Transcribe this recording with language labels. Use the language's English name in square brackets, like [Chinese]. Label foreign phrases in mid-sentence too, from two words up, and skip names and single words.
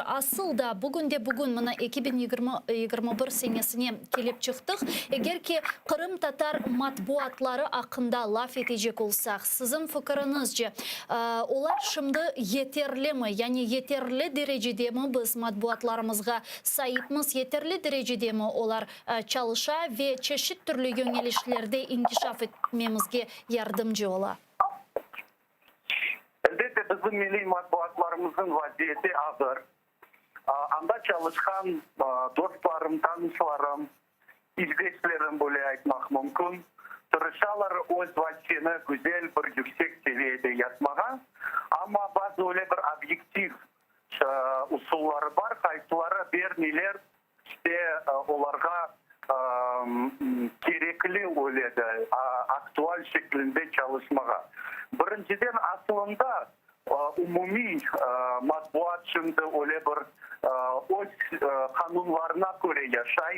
[Crimean Tatar] Asıl da bugün mana 2021 senesine kelip çıktık. Eğer ki Kırım Tatar matbuatları hakkında laf edecek olsak, sizin fikrinizce onlar şimdi yeterli mi? Yani yeterli derecede mi biz matbuatlarımızga sahipmiz? Yeterli derecede mi onlar çalışa ve çeşit türlü yönelişlerde inkişaf etmemizge yardımcı ola? Elbette bizim milli matbuatlarımızın vaziyeti ağır. Anda çalışkan dostlarım, tanışlarım, izleyicilerim böyle aytmak mümkün. Tırışalar öz vaziyetini güzel bir yüksek seviyede yapmağa. Ama bazı öyle bir objektif usulları var. Kayıtları bir neler işte onlarga gerekli öyle de aktüel şeklinde çalışmağa. Birinciden aslında umumi matbuat şimdi öyle bir öz kanunlarına göre yaşay.